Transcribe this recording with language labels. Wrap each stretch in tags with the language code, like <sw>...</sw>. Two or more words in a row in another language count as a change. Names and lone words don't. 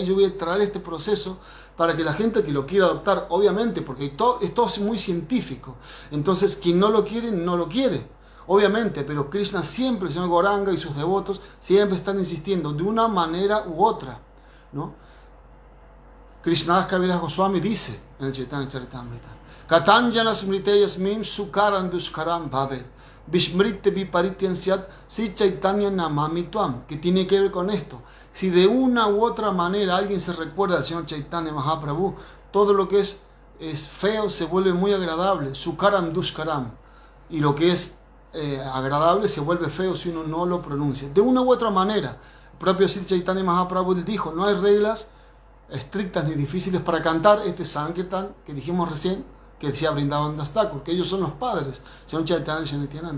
<es>Yo voy a traer este proceso para que la gente que lo quiera adoptar, obviamente, porque esto es muy científico, entonces quien no lo quiere, no lo quiere, obviamente, pero Krishna siempre, el Señor Gauranga y sus devotos, siempre están insistiendo de una manera u otra, ¿no? Krishnadas Kaviraj Goswami dice en el Chaitanya Charitamrita,</es> <sa>Katanjana smrite yasmin sukaran duskaram bhavet Vishmrite viparityan syat si Chaitanya namami tuam,</sa> <es>que tiene que ver con esto. Si de una u otra manera alguien se recuerda al Señor Chaitanya Mahaprabhu, todo lo que es feo se vuelve muy agradable,</es> <sa>sukaram duskaram,</sa> <es>y lo que es agradable se vuelve feo si uno no lo pronuncia. De una u otra manera, el propio Sri Chaitanya Mahaprabhu dijo, no hay reglas estrictas ni difíciles para cantar este Sankirtan que dijimos recién, que decía Vrindavan Das Thakur, que ellos son los padres, Señor Chaitanya y Señor Nityananda.</es>